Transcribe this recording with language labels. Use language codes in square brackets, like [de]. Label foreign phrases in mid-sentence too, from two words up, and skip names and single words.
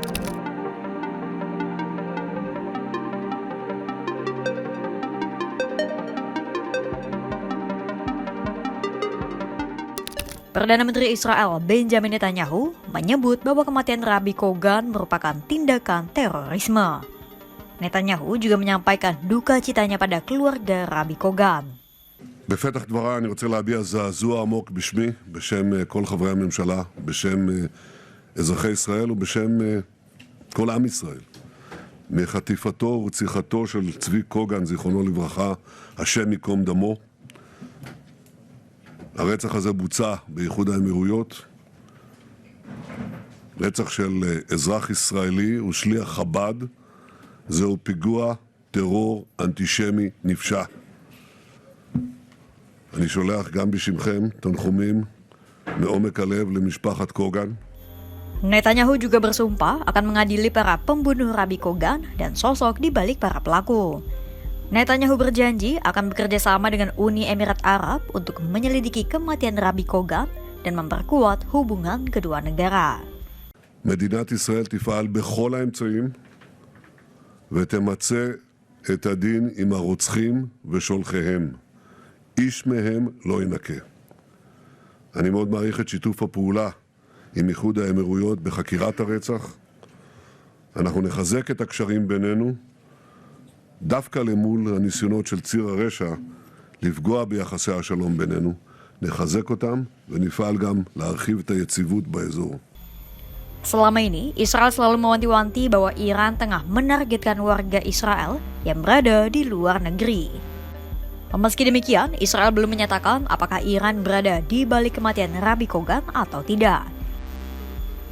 [id] Perdana Menteri Israel Benjamin Netanyahu menyebut bahwa kematian Rabbi Kogan merupakan tindakan terorisme. Netanyahu juga menyampaikan duka citanya pada keluarga Rabbi Kogan. [he] בפתח דבריי אני רוצה להביע זעזוע עמוק בשמי, בשם כל חברי הממשלה, בשם אזרחי ישראל ובשם כל עם ישראל. מחטיפתו ורציחתו של צבי קוגן, זיכרונו לברכה, השם ייקום דמו. הרצח הזה בוצע באיחוד האמירויות. רצח של אזרח ישראלי ושליח חב"ד, זהו פיגוע טרור אנטישמי נפשע. אני שולח גם בשמכם תנחומים מעומק הלב למשפחת קוגן. [id] Netanyahu juga bersumpah akan mengadili para pembunuh Rabbi Kogan dan sosok di balik para pelaku. Netanyahu berjanji akan bekerja sama dengan Uni Emirat Arab untuk menyelidiki kematian Rabbi Kogan dan memperkuat hubungan kedua negara. [he] מדינת ישראל תפעל בכל האמצעים ותמצה את הדין עם הרוצחים ושולחיהם. איש מהם לא ינקה. אני מאוד מעריך את שיתוף הפעולה עם איחוד האמירויות בחקירת הרצח. אנחנו נחזק את הקשרים בינינו, דווקא למול הניסיונות של ציר הרשע לפגוע ביחסי השלום בינינו. נחזק אותם ונפעל גם להרחיב את היציבות באזור. [id] Selama ini, Israel selalu mewanti-wanti bahwa Iran tengah menargetkan warga Israel yang berada di luar negeri. Meski demikian, Israel belum menyatakan apakah Iran berada di balik kematian Rabbi Kogan atau tidak.